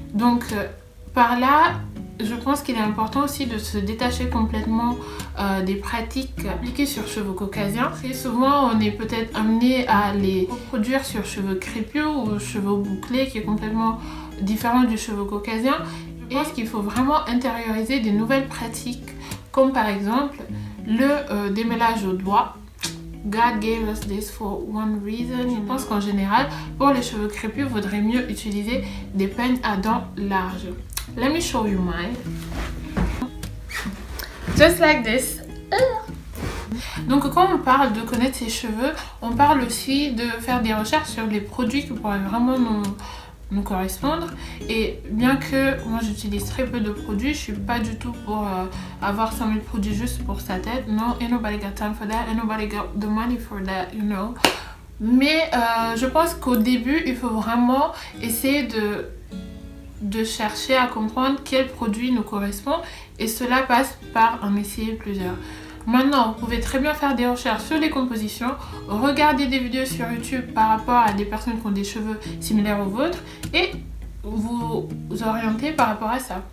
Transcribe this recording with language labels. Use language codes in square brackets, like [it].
[fr] Donc par là, je pense qu'il est important aussi de se détacher complètement des pratiques appliquées sur cheveux caucasiens. Très souvent, on est peut-être amené à les reproduire sur cheveux crépus ou cheveux bouclés, qui est complètement différent du cheveu caucasien. Je pense qu'il faut vraiment intérioriser des nouvelles pratiques, comme par exemple le démêlage au doigt. [en] God gave us this for one reason. [fr] Je pense qu'en général, pour les cheveux crépus, il vaudrait mieux utiliser des peignes à dents larges. [en] Let me show you mine. Just like this. [fr] Donc quand on parle de connaître ses cheveux, on parle aussi de faire des recherches sur les produits qui pourraient vraiment nous correspondre. Et bien que moi j'utilise très peu de produits, je suis pas du tout pour avoir 100 000 produits juste pour sa tête. [en] Non, ain't nobody got time for that, ain't nobody got the money for that, you know. [fr] Mais je pense qu'au début, il faut vraiment essayer de chercher à comprendre quel produit nous correspond, et cela passe par en essayer plusieurs. Maintenant, vous pouvez très bien faire des recherches sur les compositions, regarder des vidéos sur YouTube par rapport à des personnes qui ont des cheveux similaires aux vôtres et vous orienter par rapport à ça.